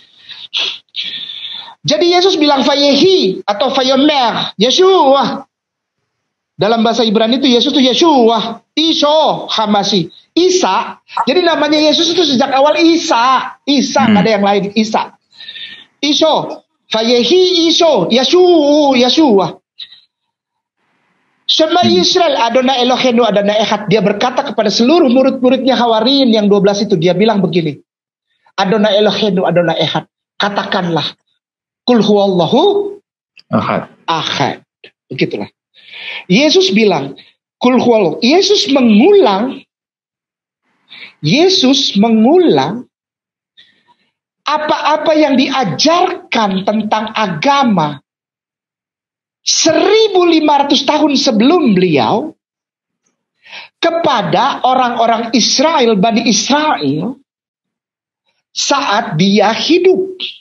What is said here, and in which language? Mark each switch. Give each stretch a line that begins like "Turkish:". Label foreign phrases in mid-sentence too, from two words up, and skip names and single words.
Indonesian: Jadi Yesus bilang Vayehi atau Vayomer Yeshua. Dalam bahasa Ibrani itu Yesus itu Yeshua, Isho Hamasi, Isa. Jadi namanya Yesus itu sejak awal Isa, nggak ada yang lain, Isa. Isho, Vayehi Isho, Yeshua.
Hebrew: שמע ישראל אדוני אלוהינו אדוני אחד.
Indonesian: Dia berkata kepada seluruh murid-muridnya Hawariyin yang 12 itu, dia bilang begini,
Hebrew: אדוני אלוהינו אדוני אחד.
Indonesian: Katakanlah,
Arabic: قل هو الله أحد.
Indonesian: Begitulah. Yesus bilang,
Arabic: قل هو الله.
Indonesian: Yesus mengulang apa-apa yang diajarkan tentang agama 1500 tahun sebelum beliau kepada orang-orang Israel, Bani Israel, saat dia hidup.